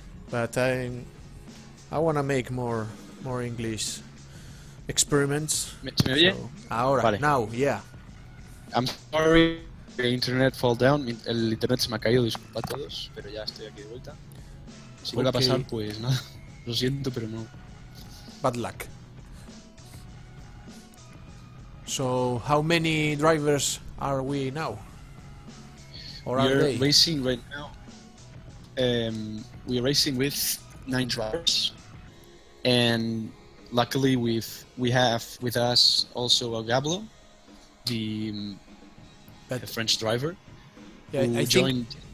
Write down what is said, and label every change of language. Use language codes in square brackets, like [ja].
[en] But I want to make more English experiments. [es] ¿Me oye? [en] So, [es] ahora, vale. [en] now, yeah. I'm sorry, the internet fall down. [es] El internet se me ha caído, disculpa a todos, pero ya estoy aquí de vuelta. Si vuelve a pasar, pues nada, lo siento, pero no. [en] Bad luck. So, how many drivers are we now? Or are We are they? racing right now. We are racing with 9 drivers, and luckily we have with us also Gablo, the French driver, who joined.